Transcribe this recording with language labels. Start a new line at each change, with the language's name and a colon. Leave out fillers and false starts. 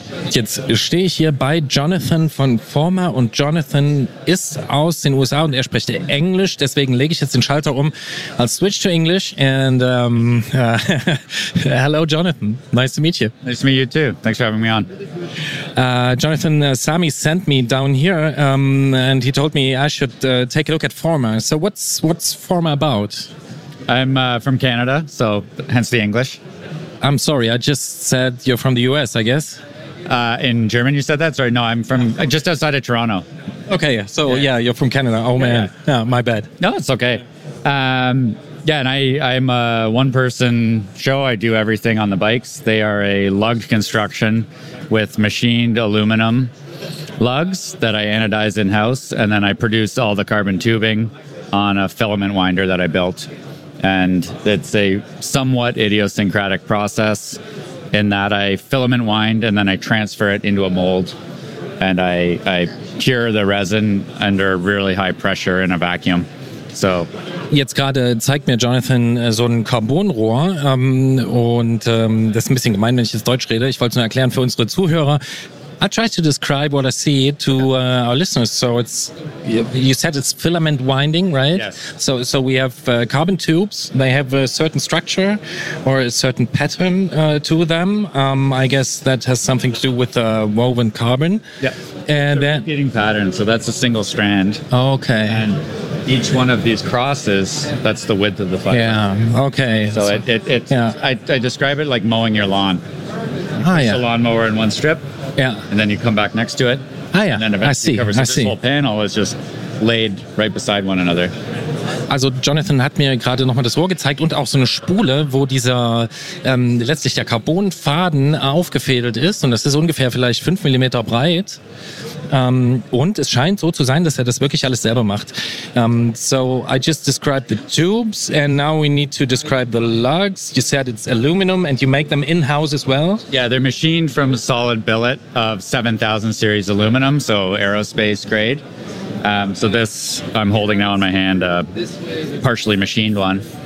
German: Jetzt stehe ich hier bei Jonathan von Former und Jonathan ist aus den USA und er spricht Englisch, deswegen lege ich jetzt den Schalter um als
English: Switch to English and hello Jonathan, nice to meet you. Nice to meet you too, thanks for having me on. Jonathan, Sami sent me down here and he told me I should take a look at Former. So what's Former about? I'm from Canada, so hence the English. I'm sorry, I just said you're from the US, I guess. In German, you said that? Sorry, no, I'm from just outside of Toronto. Okay, so yeah, you're from Canada. Oh, man. Yeah, my bad. No, it's okay. And I'm a one-person show. I do everything on the bikes. They are a lug construction with machined aluminum lugs that I anodize in-house, and then I produce all the carbon tubing on a filament winder that I built. And it's a somewhat idiosyncratic process, in that I filament wind and then I transfer it into a mold and I cure the resin under really high pressure in a vacuum. So
German: jetzt gerade zeigt mir Jonathan so ein Carbonrohr und das ist ein bisschen gemein, wenn ich jetzt Deutsch rede. Ich wollte es nur erklären für unsere Zuhörer.
English: I try to describe what I see to our listeners. So it's, you said it's filament winding, right? Yes. So we have carbon tubes. They have a certain structure or a certain pattern to them. I guess that has something to do with the woven carbon. Yeah. And it's a repeating pattern. So that's a single strand. Okay. And each one of these crosses, that's the width of the fiber. Yeah. Okay. So I describe it like mowing your lawn. A lawnmower in one strip. Yeah. And then you come back next to it. Ah, yeah. And then eventually I see. Whole panel is just laid right beside one another.
German: Also Jonathan hat mir gerade nochmal das Rohr gezeigt und auch so eine Spule, wo dieser letztlich der Carbonfaden aufgefädelt ist. Und das ist ungefähr vielleicht 5 mm breit. Und es scheint so zu sein, dass er das wirklich alles selber macht.
English: So I just described the tubes and now we need to describe the lugs. You said it's aluminum and you make them in-house as well? Yeah, they're machined from a solid billet of 7000 series aluminum, so aerospace grade. So this I'm holding now in my hand, a partially machined one.